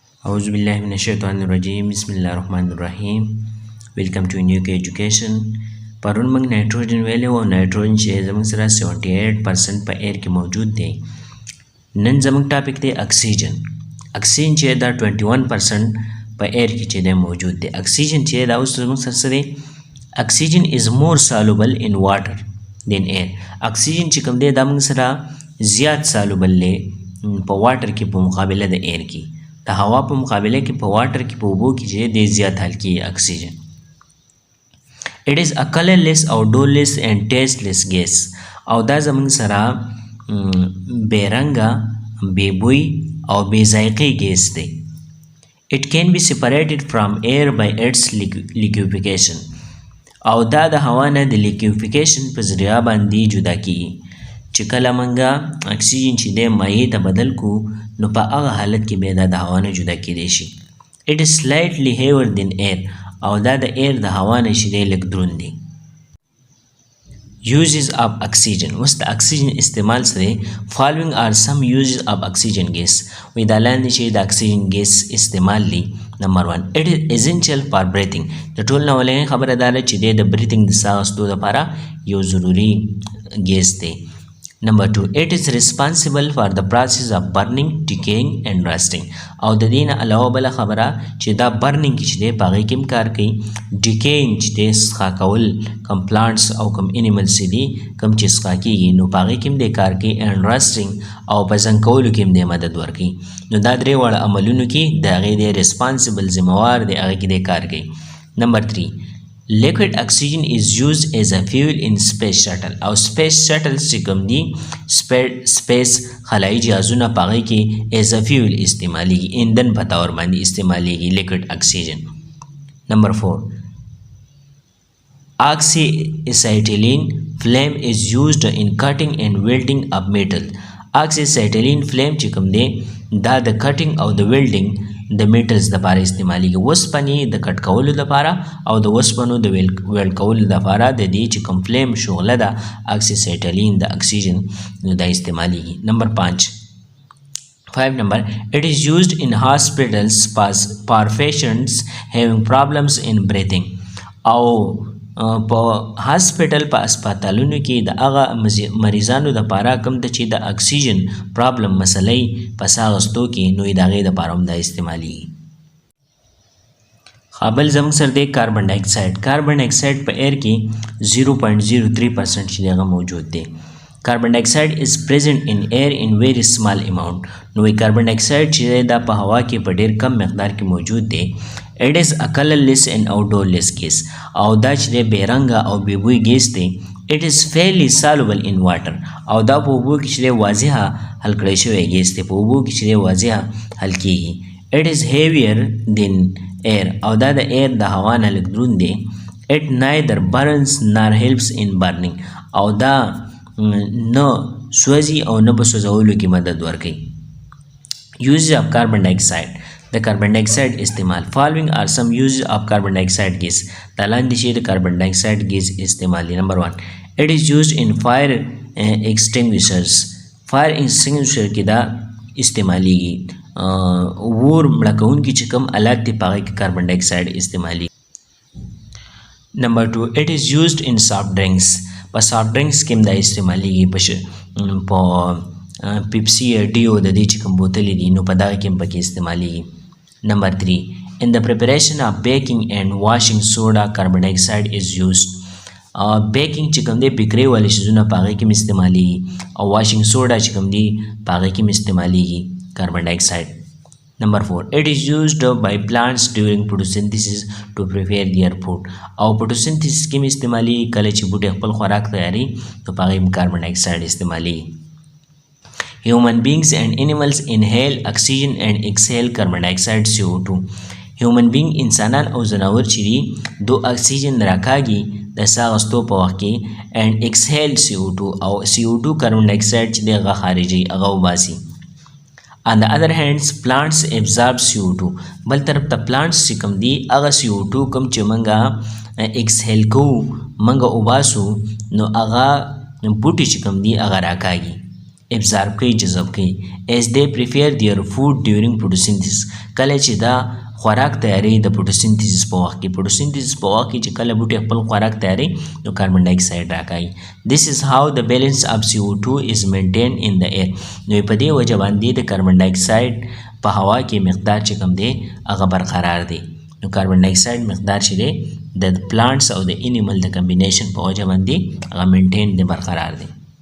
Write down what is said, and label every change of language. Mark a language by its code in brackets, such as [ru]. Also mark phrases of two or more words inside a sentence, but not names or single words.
[ar] أعوذ بالله من الشيطان الرجيم بسم الله الرحمن الرحيم. [en] Welcome to New Education. [ps] پرون موږ نایټروجن ویلې و نایټروجن چې زموږ سره 78% په ایر کې موجود دی. نن زموږ ټاپک دی اکسیجن. اکسیجن چې دا 21% په ایر کې چې دی موجود دی. اکسیجن چې دا اوس زموږ سره دی اکسیجن [en] is more soluble in water than air. [ps] اکسیجن چې کوم دی دا موږ سره زیات soluble دی په واټر کې په مقابله د ایر کې. د هوا په مقابله کې په واټر کې په اوبو کې چې دی زیات حل کیږي اکسیجن. [en] It is a colorless, odorless and tasteless gas. [ps] او دا زموږ سره بیرنګه، بېبوی او بې ذایقې ګیس دی. [en] It can be separated from air by its liquefaction. [ps] او دا د هوا نه د liquefaction په ذریعه باندې جدا کیږي. چې کله موږ اکسیجن چې دی مایع ته بدل کو نو په هغه حالت کې بیا دا د هوا نه جدا کیدی شي. [en] It is slightly heavier than air. [ps] او دا د ایر د هوا نه چې دی لږ دروند دی. [en] Uses of oxygen. [ps] اوس د اکسیجن استعمال څه دی؟ [en] Following are some uses of oxygen gas. [ps] وایي دا لاندې چې د اکسیجن ګیس استعمال دی. [en] نمبر 1 it is essential for breathing. [ps] د ټول نه اولنۍ خبره دا ده چې دی د بریتنګ د ساه اخیستو لپاره یو ضروري ګیس دی. [en] Number 2 it is responsible for the process of burning, decaying and rusting. [ps] او د دې نه علاوه بله خبره چې دا برننګ کې چې دی په هغې کې هم کار کوي. ډیکیینګ چې دی څښا کول کم پلانټس او کم انیملس چې دي کم چې څښا کېږي نو په هغې کې هم دی کار کوي. [en] and rusting [ps] او په زنګ کولو کې هم دی مدد ورکوي. نو دا درې واړه عملونو کې د هغې دی ریسپانسبل ذمهوار دی هغې کې دی کار کوي. [en] نمبر 3 liquid oxygen is used as a fuel in space shuttle. [ps] او [en] space shuttle [ps] چې کوم دي space خلایي جهازونه په هغې کې [en] as a fuel [ps] استعمالیږي، ایندن په طور باندې استعمالیږي [en] liquid oxygen. نمبر 4 oxyacetylene flame is used in cutting and welding of metal. oxyacetylene flame [ps] چې کوم دی دا د کټینګ او د ویلډینګ د میټلز لپاره استعمالیږي. وسپنې د کټ کولو لپاره او د وسپنو د ویلډ کولو لپاره د دې چې کوم فلیم شغله ده اکسیسیټلین د اکسیجن نو دا استعمالیږي. [en] نمبر 5 number it is used in hospitals for patients having problems in breathing. [ps] او په هاسپټل په اسپتالونو کې د هغه مریضانو دپاره کوم ته چې د اکسیجن پرابلم مسلې په ساه اخیستو کې نو د هغې دپاره هم دا استعمالیږي. بل زموږ سره دی [en] carbon dioxide. carbon dioxide [ps] په ایر کې 0.03% چې دی هغه موجود دی. [en] carbon dioxide is present in air in very small amount. [ps] نو [en] carbon dioxide [ps] چې دا په هوا کې په ډېر کم مقدار کې موجود دی. [en] It is a colorless and odorless gas. [ps] او دا چې دی بېرنګه او بېبوی ګیس دی. [en] It is fairly soluble in water. [ps] او دا په اوبو کې چې دی واضحه حل کړی شوی ګیس دی. په اوبو کې چې دی واضحه حل کېږي. [en] It is heavier than air. [ps] او دا د ایر د هوا نه لږ دروند دی. [en] It neither burns nor helps in burning. [ps] او دا نه سوځي او نه په سوځولو کې مدد ورکوي. [en] Uses of carbon dioxide. [ps] د [en] carbon dioxide [ps] استعمال. [en] Following are some uses of carbon dioxide gas. [ps] دا لاندې چې د [en] carbon dioxide [ps] ګیس استعمال دی. [en] نمبر 1 it is used in fire extinguishers. fire extinguisher [ps] کې دا استعمالیږي. اور مړه کوونکي چې کوم آلات دي په هغې کې [en] carbon dioxide [ps] استعمالیږي. [en] نمبر 2 it is used in soft drinks. [ps] په [en] soft drinks [ps] کې هم دا استعمالیږي. په پیپسي ډیو د دې چې کوم بوتلې دي نو په دغه کې هم پکې استعمالیږي. [en] نمبر 3 in the preparation of baking and washing soda carbon dioxide is used. [ps] بیکینګ چې کوم دی بیکرۍ والي شیزونه په هغې کې هم استعمالیږي او [en] washing soda [ps] چې کوم دی په هغې کې هم استعمالیږي [en] carbon dioxide. نمبر 4 it is used by plants during photosynthesis to prepare their food. [ps] او photosynthesis کې هم استعمالیږي کله چې بوټي خپل خوراک تیاري نو په هغې هم [en] carbon dioxide [ps] استعمالیږي. [en] Human beings and animals inhale oxygen and exhale carbon dioxide CO2. Human being [ps] انسانان او ځناور چې دي دو اکسیجن راکاږي د ساه اخیستو په وخت کې [en] and exhale CO2 [ps] او CO2 [en] carbon dioxide [ps] چې دی هغه خارجوي هغه وباسي. [en] On the other hand plants absorb CO2. [ps] بل طرف ته plants چې کوم دي هغه CO2 کوم چې موږ exhale کوو موږ وباسو نو هغه بوټي چې کوم دي هغه راکاږي. ابزارب کوي جذب کوي [en] as they prepare their food during photosynthesis [ps] کله چې دا خوراک تیاری د فوټوسینتھیسس په وخت کې فوټوسینتھیسس په وخت کې چې کله بوټي خپل خوراک تیاری نو [en] carbon dioxide [ps] راکاږي [en] this is how the balance of CO2 is maintained in the air [ps] نو په دې وجه باندې د [en] carbon dioxide [ps] په هوا کې مقدار چې کوم دی هغه برقرار دی نو [en] carbon dioxide [ps] مقدار چې دی د پلانټس او د انیمل د کمبینیشن په وجه باندې هغه مینټین دی برقرار دی